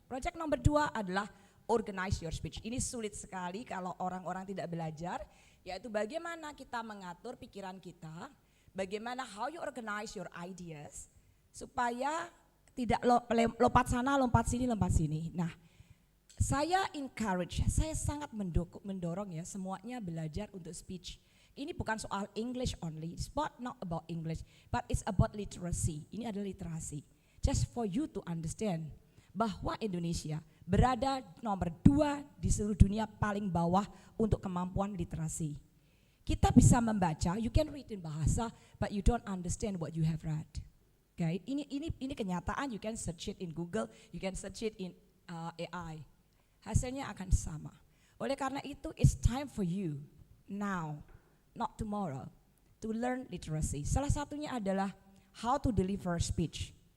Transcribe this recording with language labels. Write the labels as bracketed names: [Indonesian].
[Indonesian] Project nomor 2 adalah [English] organize your speech. [Indonesian] Ini sulit sekali kalau orang-orang tidak belajar, yaitu bagaimana kita mengatur pikiran kita, bagaimana [English] how you organize your ideas [Indonesian] supaya tidak lompat sana, lompat sini, lompat sini. Nah, saya sangat mendorong ya semuanya belajar untuk speech. Ini bukan soal [English] English only, it's not about English, but it's about literacy. [Indonesian] Ini adalah literasi. [English] Just for you to understand [Indonesian] bahwa Indonesia berada nomor 2 di seluruh dunia paling bawah untuk kemampuan literasi. Kita bisa membaca, [English] you can read in bahasa, but you don't understand what you have read. Okay, [Indonesian] ini kenyataan. [English] You can search it in Google, you can search it in AI. [Indonesian] Hasilnya akan sama. Oleh karena itu, [English] it's time for you now, not tomorrow, to learn literacy. [Indonesian] Salah satunya adalah [English] how to deliver speech.